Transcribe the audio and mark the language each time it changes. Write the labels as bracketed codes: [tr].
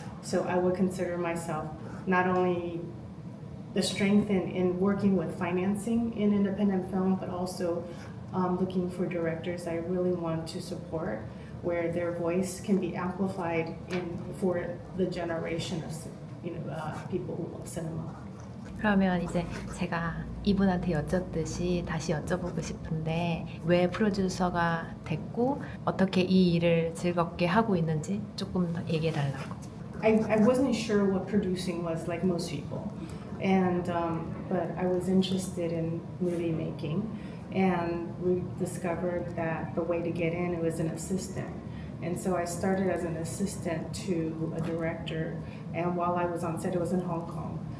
[en] So I would consider myself not only the strength in working with financing in independent film, but also looking for directors I really want to support, where their voice can be amplified for the generation of people who love cinema. [ko] 그러면 이제 제가 이분한테 여쭙듯이 다시 여쭤보고 싶은데 왜 프로듀서가 됐고 어떻게 이 일을 즐겁게 하고 있는지 조금 더 얘기해 달라고. [en] I wasn't sure what producing was like most people, and but I was interested in movie making, and we discovered that the way to get in it was an assistant. And so I started as an assistant to a director, and while I was on set, it was in Hong Kong.